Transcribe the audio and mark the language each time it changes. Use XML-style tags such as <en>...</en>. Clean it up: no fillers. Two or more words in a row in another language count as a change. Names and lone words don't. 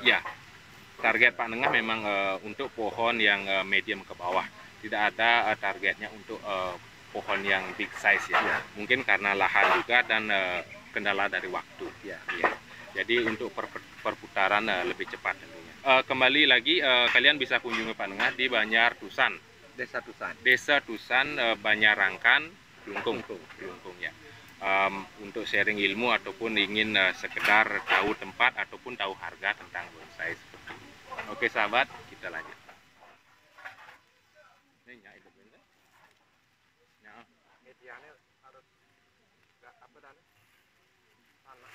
<id>Target Pak Nengah memang untuk pohon yang medium ke bawah. Tidak ada targetnya untuk pohon yang</id> <en>big size</en> <id>ya. Mungkin karena lahan juga dan kendala dari waktu. Jadi untuk perputaran lebih cepat tentunya. Kembali lagi kalian bisa kunjungi Pak Nengah di Banjar Tusan. Desa Tusan, Banyarangkan, Klungkung ya. Untuk sharing ilmu ataupun ingin sekedar tahu tempat ataupun tahu harga tentang bonsai seperti ini. Oke sahabat, kita lanjut. Medianya harus apa dan tanah.</id>